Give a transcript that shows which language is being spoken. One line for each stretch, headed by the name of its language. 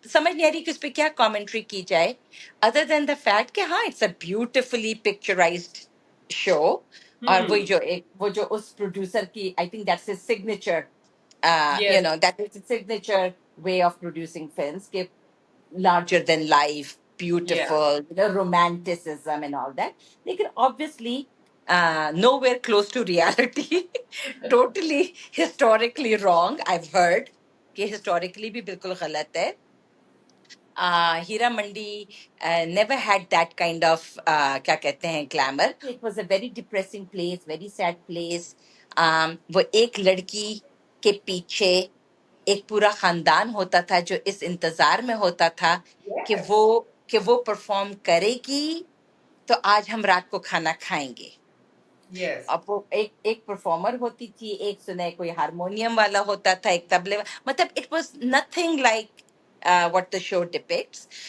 Urdu: سمجھ نہیں آ رہی کہ اس پہ کیا کامنٹری کی جائے
English: other than the fact
Urdu: کہ ہاں
English: It's a beautifully picturized show.
Urdu: اور Hmm. وہی جو ایک وہ جو اس پروڈیوسر کی
English: I think that's his signature Yes. That is signature way of producing films کہ larger than life, Yeah. beautiful, romanticism and all that. Lekin obviously, nowhere close to reality. Totally historically wrong. I've heard
Urdu: کہ historically بھی بالکل غلط ہے.
English: Hira Mandi never had that kind of
Urdu: کیا کہتے ہیں
English: glamour. It was a very depressing place, very sad place.
Urdu: وہ ایک لڑکی کے پیچھے ایک پورا خاندان ہوتا تھا جو اس انتظار میں ہوتا تھا
English: Yes.
Urdu: کہ وہ پرفارم کرے گی تو آج ہم رات کو کھانا کھائیں گے.
English: Yes.
Urdu: اب وہ ایک پرفارمر ہوتی تھی, ایک سنے کوئی ہارمونیم والا ہوتا تھا, ایک تبلے مطلب
English: It was nothing like what the show depicts.